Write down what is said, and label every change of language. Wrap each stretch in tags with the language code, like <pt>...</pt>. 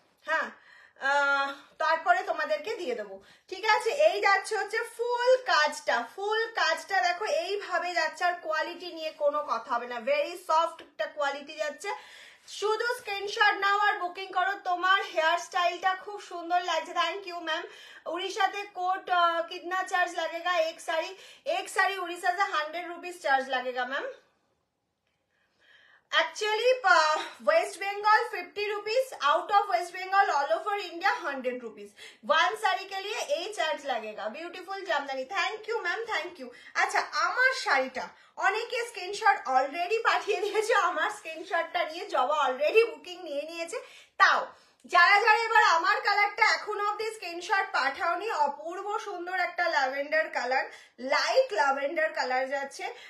<bn>হ্যাঁ, তারপরে তোমাদেরকে দিয়ে দেবো, ঠিক আছে? এই যাচ্ছে হচ্ছে ফুল কাজটা, ফুল কাজটা দেখো এইভাবে যাচ্ছে। আর কোয়ালিটি নিয়ে কোনো কথা হবে না, ভেরি সফট একটা কোয়ালিটি যাচ্ছে। শুধু স্ক্রিনশট নাও আর বুকিং করো। তোমার হেয়ার স্টাইলটা খুব সুন্দর লাগছে,</bn> <en>Thank you ma'am.</en> <hi>उड़ीसा ते कोट कितना चार्ज लगेगा? एक साड़ी उड़ीसा से 100 रुपीज चार्ज लगेगा ma'am.</hi> <en>Actually West Bengal 50 rupees, out of West Bengal all over India 100 rupees.</en> <hi>1 sari के लिए ये चार्ज लगेगा।</hi> <en>Beautiful Jamdani, thank you ma'am, thank you.</en> <hi>अच्छा,</hi> <bn>আমার শাড়িটা অনেকে স্ক্রিনশট অলরেডি পাঠিয়ে দিয়েছে, আমার স্ক্রিনশটটা নিয়ে জবা অলরেডি বুকিং নিয়ে নিয়েছে। তাও যারা যারা এবার আমার কালারটা এখনো অব্দি স্ক্রিনশট পাঠাওনি, অপূর্ব সুন্দর একটা lavender colour, light lavender colour যাচ্ছে।</bn>